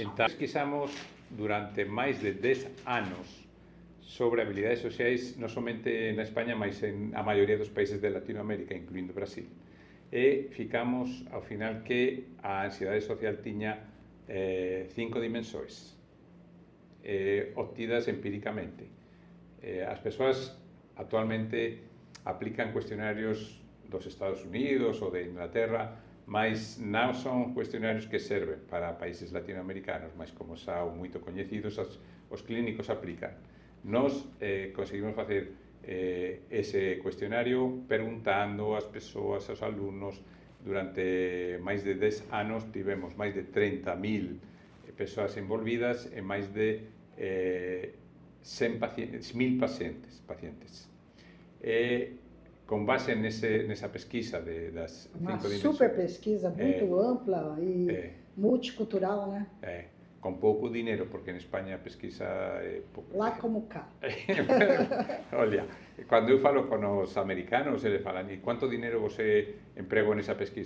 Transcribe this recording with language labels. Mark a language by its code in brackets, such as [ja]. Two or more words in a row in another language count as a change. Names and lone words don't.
[pt] Então, pesquisamos durante mais de 10 anos sobre habilidades sociais, não somente na Espanha, mas na maioria dos países de Latinoamérica, incluindo Brasil. E ficamos, ao final, que a ansiedade social tinha 5 dimensões, obtidas empíricamente. [gl] As pessoas atualmente aplican cuestionarios dos Estados Unidos ou de Inglaterra, mas non son cuestionarios que serven para países latinoamericanos, [pt] mas como são muito [gl] coñecidos, os clínicos aplican. Nós conseguimos facer ese cuestionario preguntando ás persoas, aos alumnos. Durante máis de 10 anos tivemos máis de 30.000 persoas envolvidas e máis de 1.000 pacientes. [pt] Com base nessa pesquisa das 5 dimensões. Uma super pesquisa, muito ampla e multicultural, né? Com pouco dinheiro, porque em Espanha a pesquisa é pouco. Lá como cá. Olha, quando eu falo com os americanos, eles falam, e quanto dinheiro você empregou nessa pesquisa?